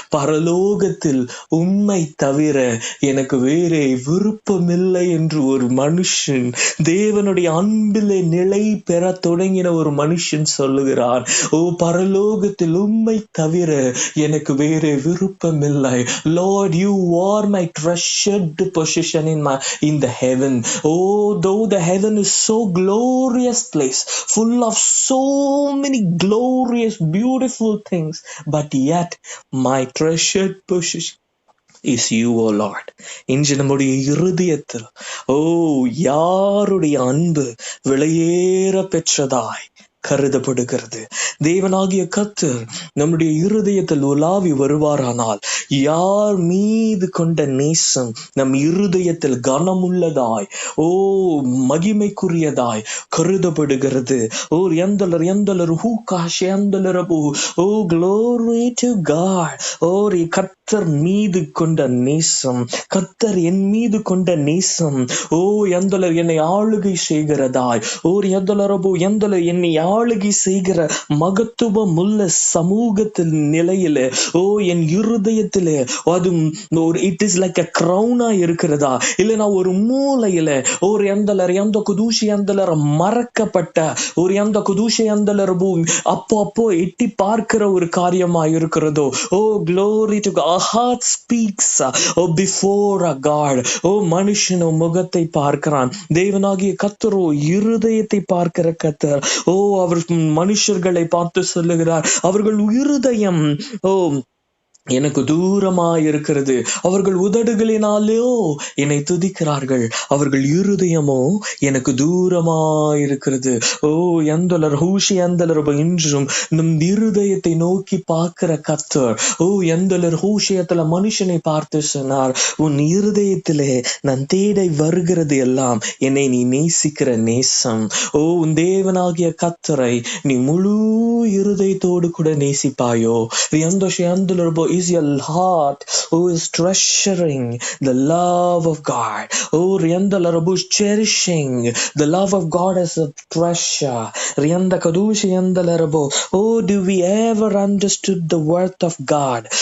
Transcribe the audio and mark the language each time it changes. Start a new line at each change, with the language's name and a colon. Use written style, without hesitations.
Tamil: பரலோகத்தில் உம்மை தவிர எனக்கு வேறே விருப்பமில்லை என்று ஒரு மனுஷன், தேவனுடைய அன்பிலே நிலை பெற தொடங்கின ஒரு மனுஷன் சொல்லுகிறான். ஓ, பரலோகத்தில் உம்மை தவிர எனக்கு வேறே விருப்பமில்லை.
English: Lord, you are my treasured possession in the heaven. Oh, though the heaven is so glorious place, full of so many glorious, beautiful things, but yet my treasured possession is you, O Lord.
Tamil: இன்று நம்முடைய இருதயத்தில் யாருடைய அன்பு விலையேற பெற்றதாய் கருதப்படுகிறது? தேவனாகிய கர்த்தர் நம்முடைய இருதயத்தில் உலாவி வருவாரானால் யார் மீது கொண்ட நேசம் நம் இருதயத்தில் கனமுள்ளதாய், மகிமைக்குரியதாய் கருதப்படுகிறது? எந்தலர் ஹூகாஷ் எந்தலரபு.
English: Oh glory to God.
Tamil: கர்த்தர் மீது கொண்ட நேசம், கர்த்தர் என் மீது கொண்ட நேசம். எந்தலர் என்னை ஆளுகை செய்கிறதாய், எந்தலர் என்னை ஆளுகை செய்கிற மகத்துவம் உள்ள சமூகத்தில் நிலையில என் இருதயத்திலே அது
English: it is like a
Tamil: கிரௌனா இருக்கிறதா? இல்லைன்னா ஒரு மூலையில எந்த குதூஷி எந்தலர் மறக்கப்பட்ட எந்த குதூஷி எந்தலர் அப்போ எட்டி பார்க்கிற ஒரு காரியமா இருக்கிறதோ?
English: Glory to God. Our heart speaks before a God.
Tamil: மனுஷனோ முகத்தை பார்க்கிறான், தேவனாகிய கர்த்தரோ இருதயத்தை பார்க்கிற கர்த்தர். அவர் மனுஷர்களை பார்த்து சொல்லுகிறார், அவர்கள் இருதயம் எனக்கு தூரமாயிருக்கிறது. அவர்கள் உதடுகளினாலோ என்னை துதிக்கிறார்கள், அவர்கள் இருதயமோ எனக்கு தூரமாயிருக்கிறது. எந்தலர் ஹூஷி எந்தலர் இன்றும் நம் இருதயத்தை நோக்கி பார்க்கிற கர்த்தர். எந்தலர் ஹூஷியத்துல மனுஷனை பார்த்து சொன்னார், உன் இருதயத்திலே நான் தேடை வருகிறது எல்லாம் என்னை நீ நேசிக்கிற நேசம். உன் தேவனாகிய கர்த்தரை நீ முழு இருதயத்தோடு கூட நேசிப்பாயோ?
English: எந்த is your heart who is treasuring the love of God? Rianda Larabu is cherishing the love of God as a treasure. Rianda Kadushi Yanda Larabo. Do we ever understood the worth of God?